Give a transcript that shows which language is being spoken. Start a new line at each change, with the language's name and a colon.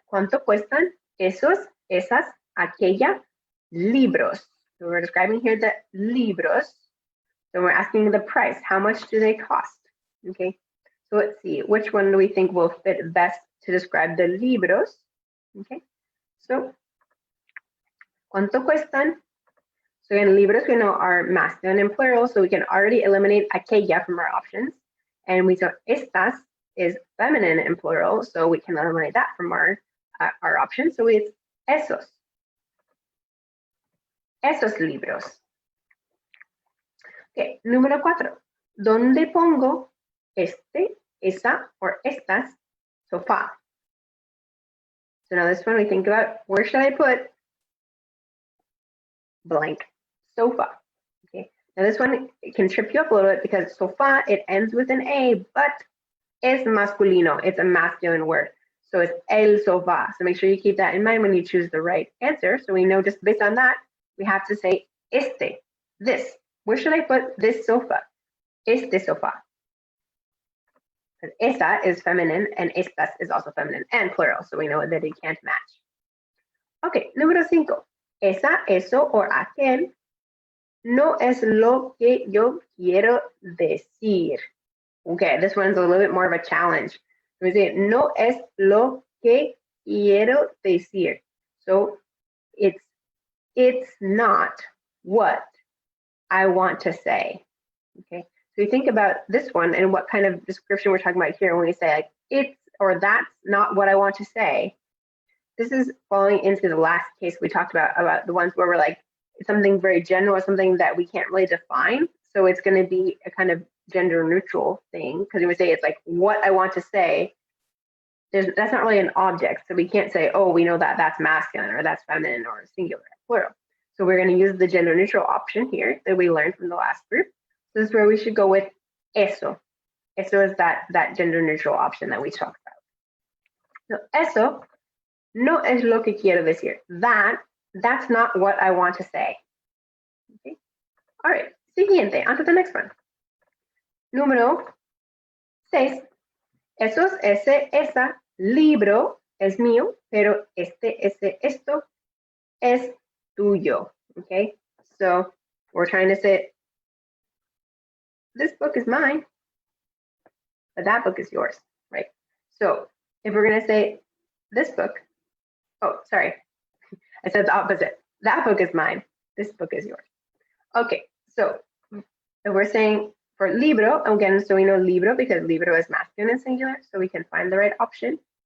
Spanish: ¿Cuánto cuestan esos, esas, aquella libros?
English: So we're describing here the libros. So we're asking the price. How much do they cost? Okay, so let's see. Which one do we think will fit best to describe the libros? Okay, so,
Spanish: ¿cuánto cuestan?
English: So again, libros we know are masculine and plural, so we can already eliminate aquella from our options. And we saw estas is feminine and plural, so we can eliminate that from our options. So it's esos.
Spanish: Esos libros.
English: Okay, número 4.
Spanish: ¿Dónde pongo este, esa, or estas sofá?
English: So now this one we think about, where should I put blank sofa? Okay, now this one it can trip you up a little bit because sofa, it ends with an A, but
Spanish: es masculino,
English: it's a masculine word. So it's el sofá. So make sure you keep that in mind when you choose the right answer. So we know just based on that, we have to say este, this. Where should I put this sofa?
Spanish: Este sofá.
English: Because esa is feminine and estas is also feminine and plural. So we know that it can't match. Okay, número 5.
Spanish: Esa, eso, or aquel no es lo que yo quiero decir.
English: Okay, this one's a little bit more of a challenge. We say,
Spanish: no es lo que quiero decir.
English: So it's not what I want to say. Okay, so you think about this one and what kind of description we're talking about here when we say like it's or that's not what I want to say. This is falling into the last case we talked about the ones where we're like it's something very general, something that we can't really define. So it's going to be a kind of gender neutral thing because we would say it's like what I want to say. That's not really an object, so we can't say, oh, we know that that's masculine or that's feminine or singular or plural. So we're going to use the gender neutral option here that we learned from the last group. So this is where we should go with eso. Eso is that gender neutral option that we talked about.
Spanish: So eso no es lo que quiero decir.
English: That's not what I want to say. Okay. All right. Siguiente. On to the next one. Número 6.
Spanish: Esos, ese, esa, libro es mío, pero este, ese, esto es tuyo.
English: Okay, so we're trying to say this book is mine, but that book is yours, right? So if we're going to say this book, oh, sorry, I said the opposite. That book is mine, this book is yours. Okay, so if we're saying for libro, again, so we know libro because libro is masculine and singular, so we can find the right option.